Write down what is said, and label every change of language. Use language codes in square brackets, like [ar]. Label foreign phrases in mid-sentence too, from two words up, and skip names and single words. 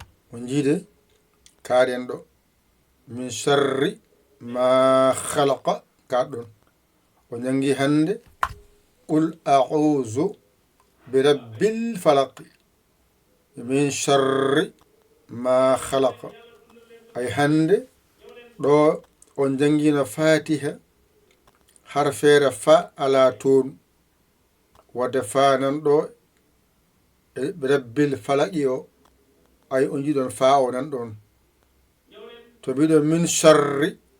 [ff] Mo jiide kaɗen ɗo. [ar] من شر ما خلق. [ff] Kaɗon. O nyangi hande. [ar] قل أعوذ برب الفلق. من شر ما خلق. [ff] Ay hande. Ɗo on jangino Fatiha. Harfeere fa ala toon. Wadde fa nan ɗo. E [ar] برب الفلق [ff] o. Ay on jiɗon fa o nan ɗon. To mbiɗon [ar] من شر.